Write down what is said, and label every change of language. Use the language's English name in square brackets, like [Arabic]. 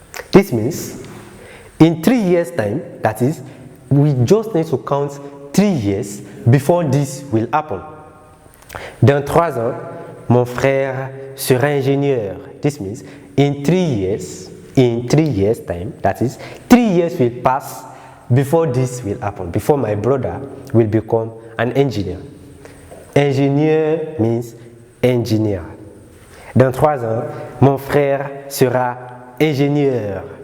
[English] This means in 3 years' time, that is, we just need to count 3 years before this will happen. [French] Dans 3 ans, mon frère sera ingénieur. [English] This means in 3 years' time, that is, 3 years will pass before this will happen, before my brother will become an engineer. Ingénieur means engineer. [French] Dans 3 ans, mon frère sera ingénieur.